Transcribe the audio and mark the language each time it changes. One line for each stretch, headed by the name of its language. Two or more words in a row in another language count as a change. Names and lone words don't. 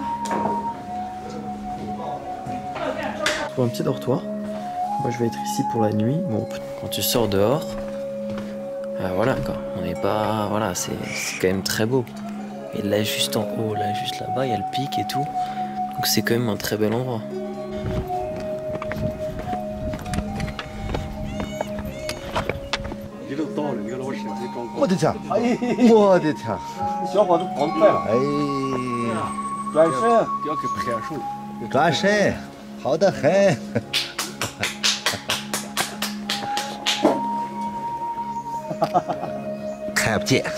French: Pour un petit dortoir. Moi, je vais être ici pour la nuit. Bon, quand tu sors dehors, voilà quoi. On n'est pas, voilà, c'est quand même très beau. Et là, juste en haut, là, juste là-bas, il y a le pic et tout. Donc c'est quand même un très bel endroit.
Chinese: 我的天！我的天！小伙子跑得快了！哎，转身，不要给拍手。转身，好得很。看不见。